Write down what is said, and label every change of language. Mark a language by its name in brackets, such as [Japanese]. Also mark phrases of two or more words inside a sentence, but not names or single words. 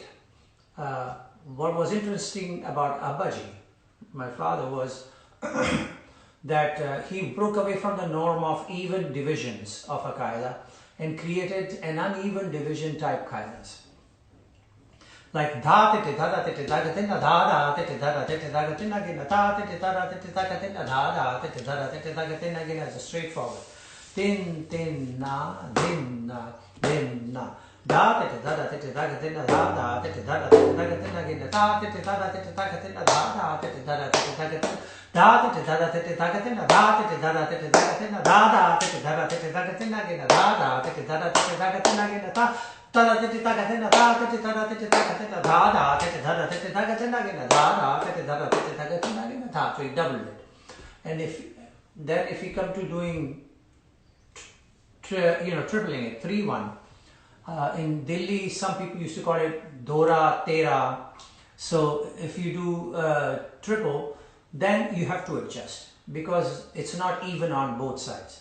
[English] What was interesting about Abbaji, my father, was that he broke away from the norm of even divisions of a qaida and created an uneven division type qaidas. Like dha tete dha tete dha gatina dha dha tete dha tete dha gatina gina dha tete dha tete dha gatina dha dha tete dha tete dha gatina gina is straightforward. Tin tin na din na din na dha tete dha tete dha gatina dha dha tete dha tete dha gatina gina dha tete dha tete dha gatina dha dha tete dha tete dha gatina da te da te tagatina da te da te tagatina da te da te tagatina again da te da te tagatina again ta da te tagatina da te da te tagatina da te da te tagatina again da te da te tagatina again ta. So you double it. And if you come to doing tripling it 3-1, in Delhi some people used to call it Dora Tera. So if you do triple, then you have to adjust because it's not even on both sides.